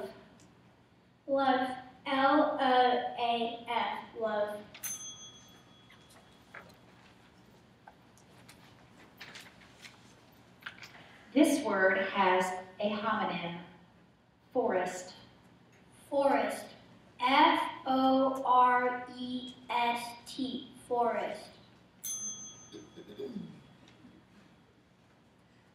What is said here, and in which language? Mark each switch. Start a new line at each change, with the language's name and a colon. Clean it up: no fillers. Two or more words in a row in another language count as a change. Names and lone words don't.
English: Loaf. L-O-A-F. Loaf. This word has a homonym. Forest. Forest. F-O-R-E-S-T. Forest.